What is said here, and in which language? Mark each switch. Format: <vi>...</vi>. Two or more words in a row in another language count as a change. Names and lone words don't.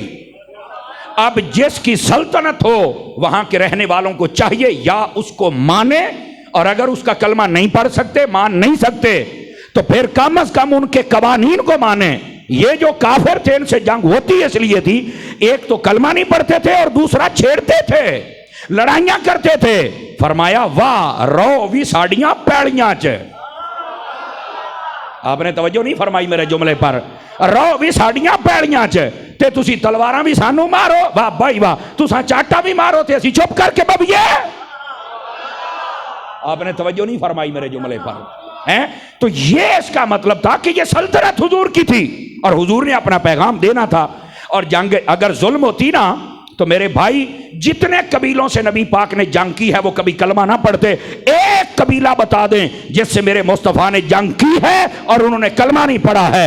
<ur>اب جس کی سلطنت ہو وہاں کے رہنے والوں کو چاہیے یا اس کو مانے، اور اگر اس کا کلمہ نہیں پڑھ سکتے، مان نہیں سکتے، تو پھر کم از کم ان کے قوانین کو مانے. یہ جو کافر تھے ان سے جنگ ہوتی اس لیے تھی، ایک تو کلمہ نہیں پڑھتے تھے اور دوسرا چھیڑتے تھے، لڑائیاں کرتے تھے.</ur> <pa>فرمایا واہ رو بھی ساڑیاں پیڑیاں چ.</pa> <ur>آپ نے توجہ نہیں فرمائی میرے جملے پر.</ur> <pa>رو بھی ساڑیاں پیڑیاں چ تے تسی تلواراں بھی سانو مارو، واہ بھائی واہ، تساں چاٹا بھی مارو تے اسی چپ کر کے ببیے.</pa> <ur>آپ نے توجہ نہیں فرمائی میرے جملے پر. تو یہ اس کا مطلب تھا کہ یہ سلطنت حضور کی تھی اور حضور نے اپنا پیغام دینا تھا. اور جنگ اگر ظلم ہوتی نا تو میرے بھائی جتنے قبیلوں سے نبی پاک نے جنگ کی ہے وہ کبھی کلمہ نہ پڑھتے، ایک قبیلہ بتا دیں جس سے میرے مصطفیٰ نے جنگ کی ہے اور انہوں نے کلمہ نہیں پڑھا ہے۔</ur>